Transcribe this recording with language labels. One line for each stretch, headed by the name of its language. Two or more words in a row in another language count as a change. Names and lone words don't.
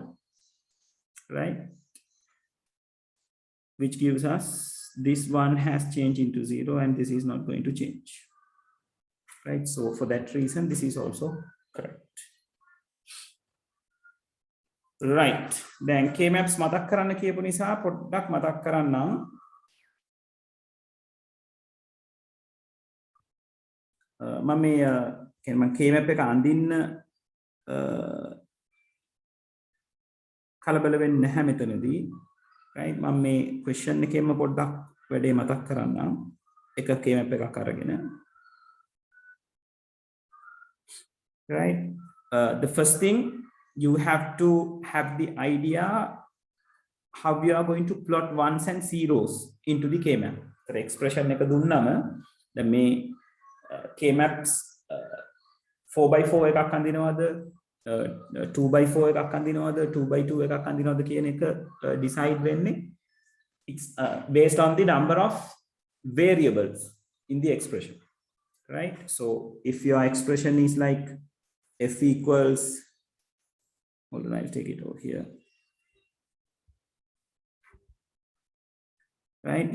English: Right? Which gives us this one has changed into 0 and this is not going to change. Right? So for that reason, this is also correct. Right. Then K-maps
Sinhala: මතක් කරන්න කියපු නිසා පොඩ්ඩක් මතක් කරන්නම්. මම මේ K-map එක අඳින්න කලබල වෙන්නේ නැහැ මෙතනදී. Right, මම මේ question එකෙන්ම පොඩ්ඩක් වැඩේ මතක් කරන්නම්. එක K-map එකක් අරගෙන.
English: Right, the first thing you have to have the idea how you are going to plot ones and zeros into the K-map. The expression
Sinhala: එක දුන්නම දැන් මේ K-maps 4x4 එකක් අඳිනවද 2x4 එකක් අඳිනවද 2x2 එකක් අඳිනවද කියන එක decide වෙන්නේ
English: it's based on the number of variables in the expression, right? So if your expression is like f equals Hold on, I'll take it over here. Right?